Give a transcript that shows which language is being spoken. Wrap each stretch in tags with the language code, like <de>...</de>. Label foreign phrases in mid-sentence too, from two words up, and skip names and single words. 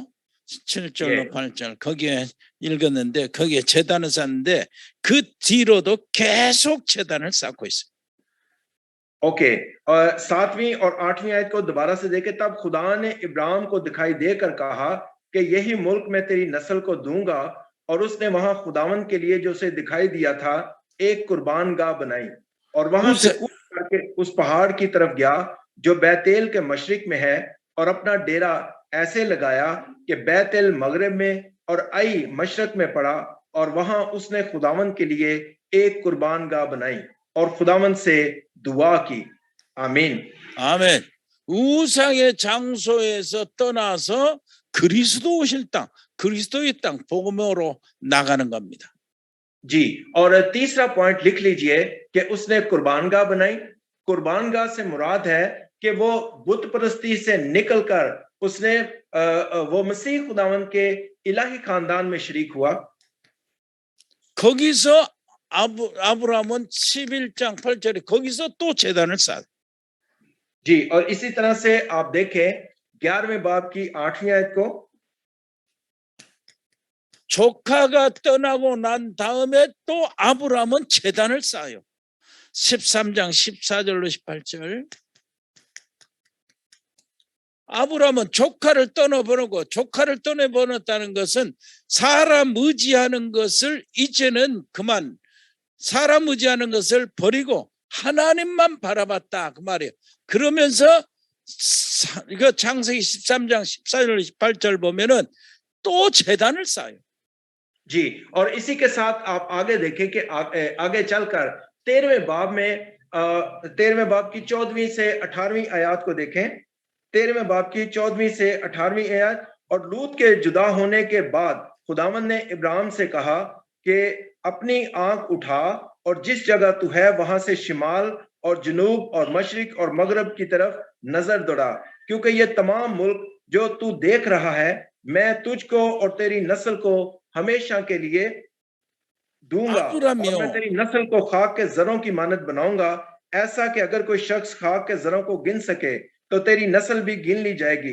<ko>7절로 8절 거기에 읽었는데 거기에 제단을 쌓는데 그 뒤로도 계속 제단을 쌓고 있어요.</ko> <ur>اوکے، 7ویں اور 8ویں آیت کو دوبارہ سے دیکھیں. تب خدا نے ابراہیم کو دکھائی دے کر کہا کہ یہی ملک میں تیری نسل کو دوں گا، اور اس نے وہاں خداوند کے لیے جو اسے دکھائی دیا تھا ایک قربان گاہ بنائی، اور وہاں سے کوچ کر کے اس پہاڑ کی طرف گیا جو بیتیل کے مشرق میں ہے، اور اپنا ڈیرا ایسے لگایا کہ بیتیل مغرب میں اور عی مشرق میں پڑا، اور وہاں اس نے خداوند کے لیے ایک قربان گاہ بنائی اور خداوند سے دعا کی. आमीन।</ur> <ko>아멘. 우상의 장소에서 떠나서 그리스도 오실 땅, 그리스도의 땅 복음으로 나가는 겁니다.</ko> <ur>جی، اور تیسرا پوائنٹ لکھ لیجیے کہ اس نے قربان گاہ بنائی. قربان گاہ سے مراد ہے کہ وہ بت پرستی سے نکل کر اس نے وہ مسیح خداوند کے الٰہی خاندان میں شریک ہوا.</ur> <ko>거기서 아브라함은 11장 8절에 거기서 또 제단을 쌓아.</ko> <ur>جی، اور اسی طرح سے آپ دیکھیں 11ویں باب کی 8ویں آیت کو,</ur> <ko>조카가 떠나고 난 다음에 또 아브라함은 제단을 쌓아요. 13장 14절로 18절. 아브라함은 조카를 떠나보내고, 조카를 떠나보냈다는 것은 사람 의지하는 것을 이제는 그만, 사람 의지하는 것을 버리고 하나님만 바라봤다 그 말이에요. 그러면서 이거 창세기 13장 14절 18절 보면은 또 제단을 쌓아요.</ko> <ur>جی، اور اسی کے ساتھ آپ آگے دیکھیں کہ آگے چل کر 13ویں باب کی 14ویں سے 18ویں آیت کو دیکھیں. 13ویں باب کی 14ویں سے 18ویں آیت. اور لوط کے جدا ہونے کے بعد خداوند نے ابراہیم سے کہا کہ اپنی آنکھ اٹھا اور جس جگہ تو ہے وہاں سے شمال اور جنوب اور مشرق اور مغرب کی طرف نظر دوڑا، کیونکہ یہ تمام ملک جو تو دیکھ رہا ہے میں تجھ کو اور تیری نسل کو ہمیشہ کے لیے دوں گا، اور میں تیری نسل کو خاک کے ذروں کی مانند بناؤں گا، ایسا کہ اگر کوئی شخص خاک کے ذروں کو گن سکے تو تیری نسل بھی گن لی جائے گی.</ur>